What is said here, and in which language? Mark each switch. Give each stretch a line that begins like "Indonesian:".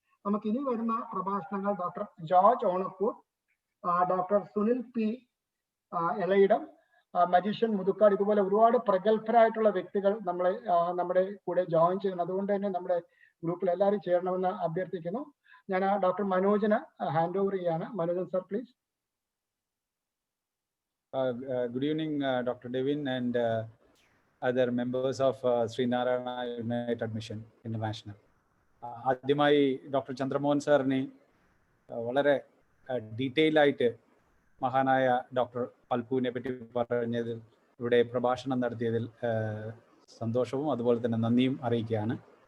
Malayalam: നമുക്ക് ഇനി വരുന്ന പ്രഭാഷണങ്ങൾ doctor George Onakkoor, doctor Sunil P എളയിടം, magician Muthukad, ഇതുപോലെ ഒരുപാട് പ്രഗത്ഭരായിട്ടുള്ള വ്യക്തികൾ നമ്മുടെ കൂടെ ജോയിൻ ചെയ്യുന്നു. അതുകൊണ്ട് തന്നെ നമ്മുടെ ഗ്രൂപ്പിൽ എല്ലാവരും ചേരണമെന്ന് അഭ്യർത്ഥിക്കുന്നു. ഞാൻ ഡോക്ടർ മനോജിന് ഹാൻഡ് ഓവർ ചെയ്യാണ്. Manojan sir please.
English: Good evening, Dr. Devin and other members of Srinarayana United Mission International.
Malayalam: ആദ്യമായി ഡോക്ടർ ചന്ദ്രമോഹൻ സാറിനെ വളരെ ഡീറ്റെയിൽ ആയിട്ട് മഹാനായ ഡോക്ടർ പൽപുവിനെ പറ്റി പറഞ്ഞതിൽ, ഇവിടെ പ്രഭാഷണം നടത്തിയതിൽ സന്തോഷവും അതുപോലെ തന്നെ നന്ദിയും അറിയിക്കുകയാണ്.